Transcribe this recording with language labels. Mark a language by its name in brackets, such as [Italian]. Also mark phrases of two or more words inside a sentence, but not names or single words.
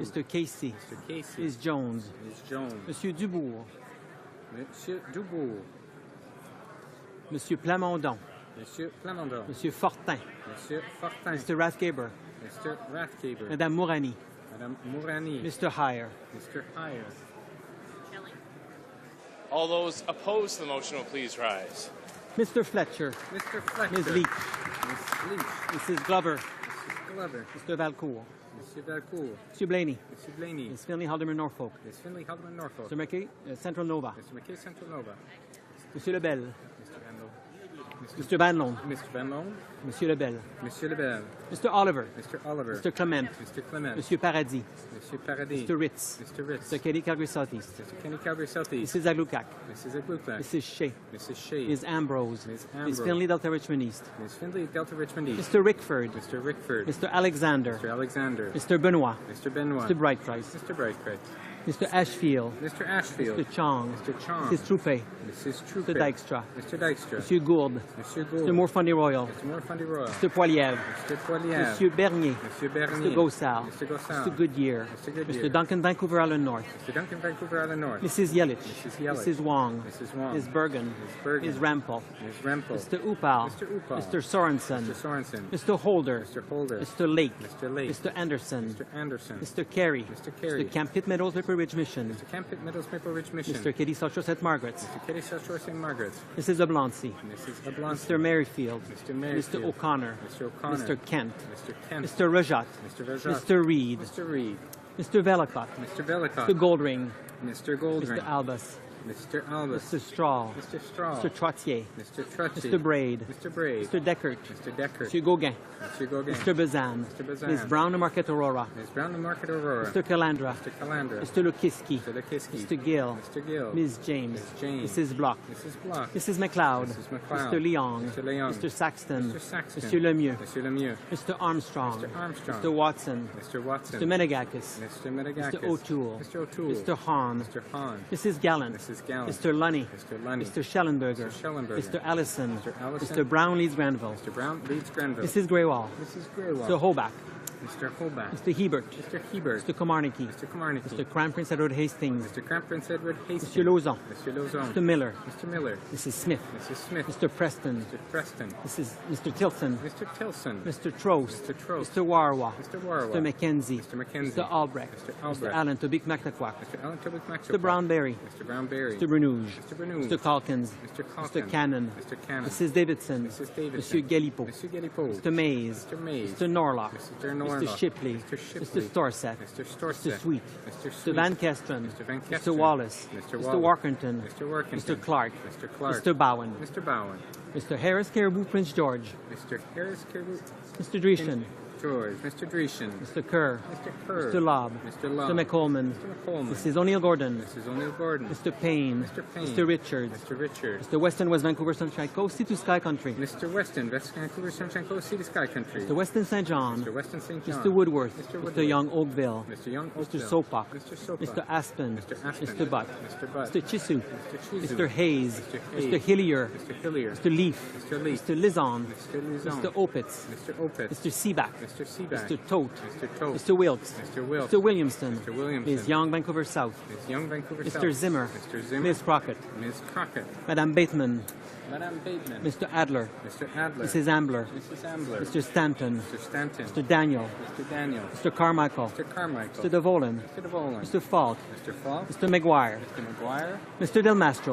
[English] Mr. Casey. Mr. Casey. Ms. Jones. Ms. Jones. Monsieur Dubourg. Monsieur Dubourg. Monsieur Plamondon. Monsieur Plamondon. Monsieur Fortin. Monsieur Fortin. Mr. Rathgaber. Mr. Rathgaber. Madame Mourani. Madame Mourani. Mr. Heyer. Mr. Heyer. All those opposed to the motion will please rise. Mr. Fletcher. Mr. Fletcher. Ms. Leach. Ms. Leach. Mrs. Glover. Mrs. Glover. Mr. Valcourt. Monsieur Valcourt. Monsieur Blaney. Monsieur Blaney. Ms. Finley, Haldeman, Norfolk. Ms. Finley, Haldeman, Norfolk. Mr. McKay, Central Nova. Mr. McKay, Central Nova. Monsieur Lebel. Mr. Banlon. Mr. Banlon. Mr. Banlon. Monsieur Lebel. Monsieur Lebel. Mr. Oliver. Mr. Oliver. Mr. Clement. Mr. Clement. Monsieur Paradis. Monsieur Paradis. Mr. Ritz. Mr. Ritz. Mr. Kelly, Calgary Southeast. Mr. Kenny, Calgary Southeast. Mrs. Aglukac. Mrs. Aglukac. Mrs. Shea. Mrs. Shea. Ms. Ambrose. Ms. Ms. Ambrose. Finley, Delta Richmond East. Ms. Finley, Delta Richmond East. Mr. Rickford. Mr. Rickford. Mr. Alexander. Mr. Alexander. Mr. Benoit. Mr. Benoit. Mr. Brightprice. Mr. Brightprice. Mr. Ashfield. Mr. Ashfield. Mr. Chong. Mr. Chong. Mrs. Troupe. Mrs. Troupe. Mr. Dykstra. Mr. Dykstra. Monsieur Gould. Monsieur Gould. Mr. Morfondy Royal. Mr. Morfondy Royal. Mr. Poiliev. Mr. Poiliev. Monsieur Bernier. Monsieur Bernier. Mr. Gossal. Mr. Gossal. Mr. Goodyear. Mr. Goodyear. Mr. Duncan Vancouver Island North. Mr. Duncan Vancouver Island North. Mrs. Yelich. Mrs. Yelich. Mrs. Wong. Mrs. Wong. Ms. Bergen. Ms. Bergen. Ms. Rempel. Ms. Rempel. Mr. Upal. Mr. Upal. Mr. Sorensen. Mr. Sorensen. Mr. Holder. Mr. Holder. Mr. Lake. Mr. Lake. Mr. Anderson. Mr. Anderson. Mr. Carey. Mr. Carey. Mr. Camp Pitt Meadows Maple Ridge Mission. Mr. Camp Pitt Meadows Maple Ridge Mission. Mr. Kitty South Shore St. Margaret's. Mr. Kitty South Shore St. Margaret's. Mrs. Oblonsky. Mrs. Oblonsky. Mr. Merrifield. Mr. Merrifield. Mr. O'Connor. Mr. O'Connor. Mr. Kent. Mr. Kent. Mr. Rajat. Mr. Rajat. Mr. Reed. Mr. Reed. Mr. Velicott. Mr. Velicott. Mr. Goldring. Mr. Goldring. Mr. Albus. Mr. Albus. Mr. Straw. Mr. Straw. Mr. Trottier. Mr. Trottier. Mr. Braid. Mr. Braid. Mr. Deckert. Mr. Deckert. Mr. Gauguin. Mr. Gauguin. Mr. Bazan. Mr. Bazan. Ms. Brown and Market Aurora. Ms. Brown and Market Aurora. Mr. Calandra. Mr. Calandra. Mr. Lukiski. Mr. Lukiski. Mr. Gill. Mr. Gill. Ms. James. Ms. James. Mrs. Block. Mrs. Block. Mrs. McLeod. Mrs. McLeod. Mr. Leong. Mr. Leong. Mr. Saxton. Mr. Saxton. Mr. Lemieux. Mr. Lemieux. Mr. Armstrong. Mr. Armstrong. Mr. Watson. Mr. Watson. Mr. Menegakis. Mr. Menegakis. Mr. O'Toole. Mr. O'Toole. Mr. Hahn. Mr. Hahn. Mrs. Gallant. Mrs. Gallant. Mr. Lunny. Mr. Lunny. Mr. Schellenberger. Mr. Schellenberger. Mr. Allison. Mr. Allison. Mr. Brown Leeds Granville. Mr. Brown Leeds Granville. Mrs. Greywall. Mrs. Greywall. Mr. Holbach. Mr. Holbach. Mr. Hebert. Mr. Hebert. Mr. Komarnicki. Mr. Komarnicki. Mr. Crown Prince Edward Hastings. Mr. Crown Prince Edward Hastings. Mr. Lauzon. Mr. Lauzon. Mr. Miller. Mr. Miller. Mrs. Smith. Mrs. Smith. Mr. Preston. Mr. Preston. Mr. Tilson. Mr. Tilson. Mr. Trost. Mr. Trost. Mr. Warwa. Mr. Warwa. Mr. McKenzie. Mr. McKenzie. Mr. Albrecht. Mr. Mr. Albrecht. Allen Tobik Mactaquac. Mr. Allen Tobic Maxwell. Mr. Brownberry. Mr. Brownberry. Mr. Bernouge. Mr. Bernouge. Mr. Calkins. Mr. Calkins. Mr. Cannon. Mr. Cannon. Mrs. Davidson. Mrs. Davidson. Monsieur Galipo. Mr. Galipo. Mr. Mays. Mr. Mays. Mr. Norlock. Mr. Norlock. Mr. Shipley. Mr. Shipley. Mr. Storsett. Mr. Storsett. Mr. Sweet. Mr. Mr. Sweet. Van Kestren. Mr. Van Mr. Kestren. Wallace. Mr. Mr. Wallace. Workington. Mr. Workington. Mr. Clark. Mr. Clark. Mr. Bowen. Mr. Bowen. Mr. Harris Caribou Prince George. Mr. Harris Caribou. Mr. Dreeshen. George. Mr. Dreeshen. Mr. Kerr. Mr. Kerr. Mr. Lobb. Mr. Lobb. Mr. McColeman. Mr. McColeman. Mrs. O'Neill Gordon. Mrs. O'Neill Gordon. Mr. Payne. Mr. Payne. Mr. Richards. Mr. Richards. Mr. Weston West Vancouver Sunshine Coast, Sea to Sky Country. Mr. Weston, West Vancouver, Sunshine Coast, Sea to Sky Country. Mr. Weston St. John. Mr. Weston St. John. Mr. Woodworth. Mr. Woodworth. Mr. Young Oakville. Mr. Young Mr. Oakville. Sopak. Mr. Sopak. Mr. Aspen. Mr. Aspen. Mr. Butt. Mr. Butt. Mr. Chisu. Mr. Chizu. Mr. Hayes. Mr. Hayes. Mr. Hillier. Mr. Hillier. Mr. Leaf. Mr. Leaf. Mr. Lizon. Mr. Luzon. Mr. Opitz. Mr. Opitz. Mr. Seaback. Mr. Seaback. Mr. Tote. Mr. Tote. Mr. Wilkes. Mr. Wilkes. Mr. Williamson. Mr. Williamson. Ms. Young Vancouver South. Ms. Young Vancouver Mr. South. Zimmer. Mr. Zimmer. Ms. Crockett. Ms. Crockett. Madame Bateman. Madame Bateman. Mr. Adler. Mr. Adler. Mrs. Ambler. Mrs. Ambler. Mr. Stanton. Mr. Stanton. Mr. Daniel. Mr. Daniel. Mr. Carmichael. Mr. Carmichael. Mr. DeVolen. Mr. DeVolen. Mr. Falk. Mr. Falk. Mr. McGuire. Mr. McGuire. Mr. Del Mastro.